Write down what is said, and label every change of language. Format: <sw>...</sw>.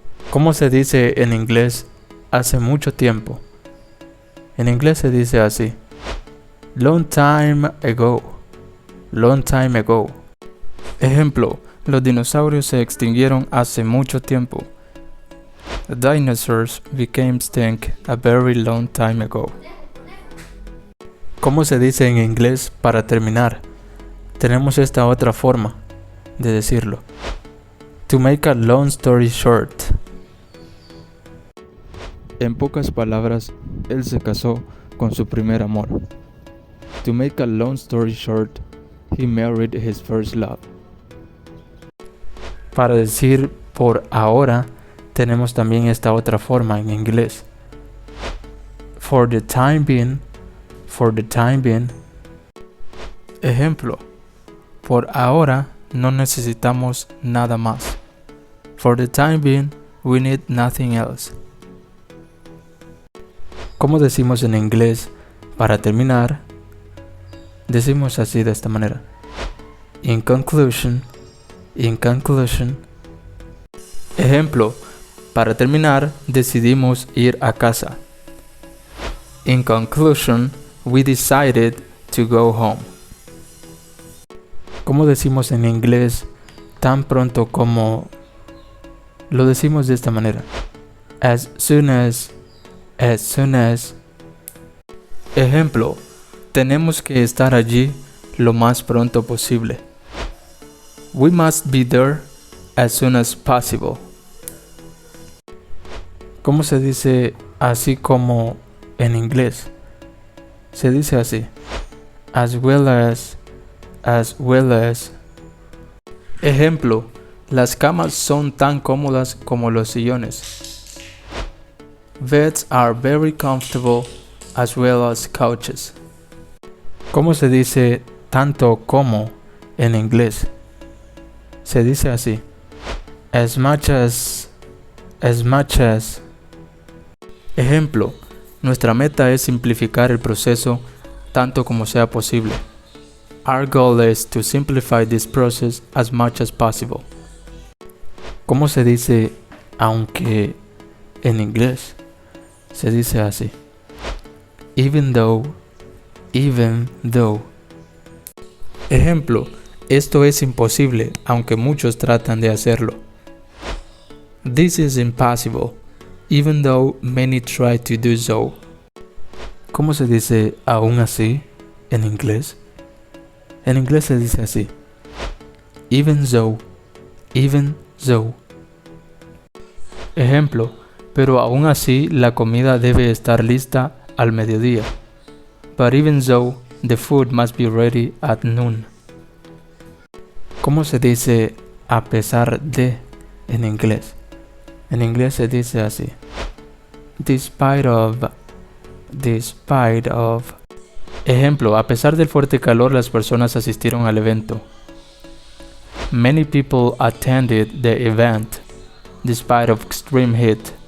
<es>¿Cómo se dice en inglés hace mucho tiempo? En inglés se dice así:</es> <en>long time ago. Long time ago.</en> <es>Ejemplo: los dinosaurios se extinguieron hace mucho tiempo.</es> <en>The dinosaurs became extinct a very long time ago.</en> <es>¿Cómo se dice en inglés para terminar? Tenemos esta otra forma de decirlo:</es> <en>to make a long story short.</en> <es>En pocas palabras, él se casó con su primer amor.</es> <en>To make a long story short, he married his first love.</en> <es>Para decir por ahora, tenemos también esta otra forma en inglés:</es> <en>for the time being. For the time being.</en> <es>Ejemplo: por ahora no necesitamos nada más.</es> <en>For the time being, we need nothing else.</en> <es>¿Cómo decimos en inglés para terminar? Decimos así, de esta manera:</es> <en>in conclusion. In conclusion.</en> <es>Ejemplo: para terminar, decidimos ir a casa.</es> <en>In conclusion, we decided to go home.</en> <es>¿Cómo decimos en inglés tan pronto como? Lo decimos de esta manera:</es> <en>as soon as. As soon as.</en> <es>Ejemplo: tenemos que estar allí lo más pronto posible.</es> <en>We must be there as soon as possible.</en> <es>¿Cómo se dice así como en inglés? Se dice así:</es> <en>as well as. As well as.</en> <es>Ejemplo: las camas son tan cómodas como los sillones.</es> <en>Beds are very comfortable as well as couches.</en> <es>¿Cómo se dice tanto como en inglés? Se dice así:</es> <en>as much as. As much as.</en> <es>Ejemplo: nuestra meta es simplificar el proceso tanto como sea posible.</es> <en>Our goal is to simplify this process as much as possible.</en> <es>¿Cómo se dice aunque en inglés? Se dice así:</es> <en>even though. Even though.</en> <es>Ejemplo: esto es imposible aunque muchos tratan de hacerlo.</es> <en>This is impossible, even though many try to do so.</en> <es>¿Cómo se dice aún así en inglés? En inglés se dice así:</es> <en>even though. Even though.</en> <es>Ejemplo: pero aún así la comida debe estar lista al mediodía.</es> <en>But even though, the food must be ready at noon.</en> <es>¿Cómo se dice a pesar de en inglés? En inglés se dice así:</es> <en>despite of. Despite of.</en> <es>Ejemplo: a pesar del fuerte calor, las personas asistieron al evento.</es> <en>Many people attended the event, despite of extreme heat.</en>